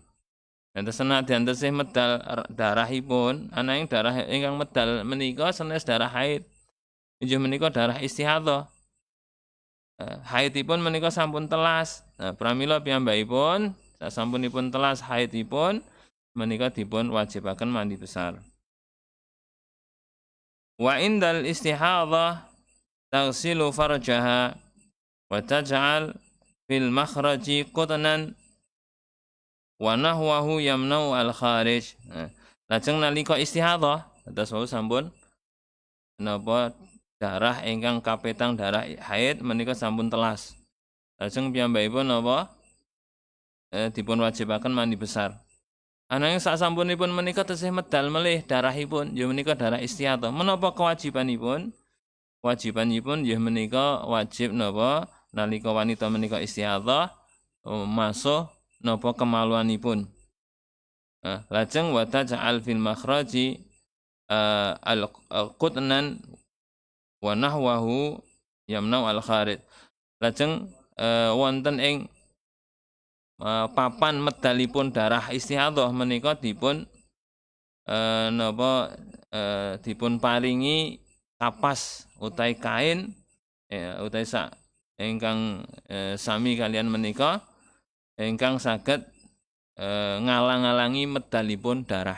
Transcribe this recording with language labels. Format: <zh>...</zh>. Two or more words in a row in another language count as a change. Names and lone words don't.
<jv>Enten senadyan tesih medal darahipun, ananging darah ingkang medal menika sanes darah haid. Inggih menika darah istihadhah. Haidipun menika sampun telas. Pramila piyambakipun sasampunipun telas haidipun menika dipun wajibaken mandi besar.</jv> <ar>وعند الاستحاضة تغسل فرجها وتجعل في المخرج قطنا ونحوه يمنع الخارج.</ar> <jv>Lajeng nalika istihadhah dados wau sampun napa darah ingkang kapetang darah haid menika sampun telas. Lajeng piyambakipun napa dipun wajibaken mandi besar. Ananging sasampunipun menika tesih medal melih darahipun ya menika darah istihadhah. Menapa kewajibanipun? Wajibanipun ya menika wajib napa nalika wanita menika istihadhah masuk napa kemaluanipun.</jv> <ar>Lajeng وتجعل في المخرج القطن ونحوه يمنع الخارج.</ar> <jv>Lajeng wonten ing papan medalipun darah istihadhah menika dipun dipun paringi kapas utawi kain utawi sak ingkang sami kalian menika ingkang saged ngalang-alangi medalipun darah.</jv>